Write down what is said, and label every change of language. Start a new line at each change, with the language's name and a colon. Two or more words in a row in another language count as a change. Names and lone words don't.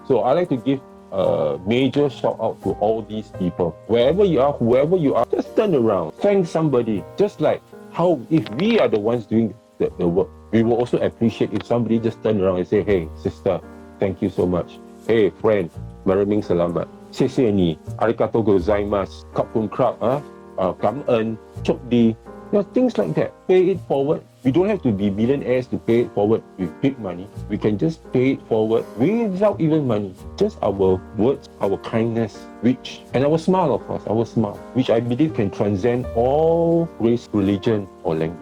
English: So I like to give a major shout out to all these people. Wherever you are, whoever you are, just turn around, thank somebody. Just like how if we are the ones doing the work, we will also appreciate if somebody just turn around and say, hey, sister, thank you so much. Hey, friend,
Filipino: maraming salamat.
Chinese: 谢谢你,
Japanese: ありがとうございます,
Thai: ขอบคุณครับ,
Vietnamese: cảm ơn,
Thai: โชคดี.
English: Things like that. Pay it forward. We don't have to be millionaires to pay it forward with big money. We can just pay it forward without even money. Just our words, our kindness, and our smile, of course, our smile, which I believe can transcend all race, religion, or language.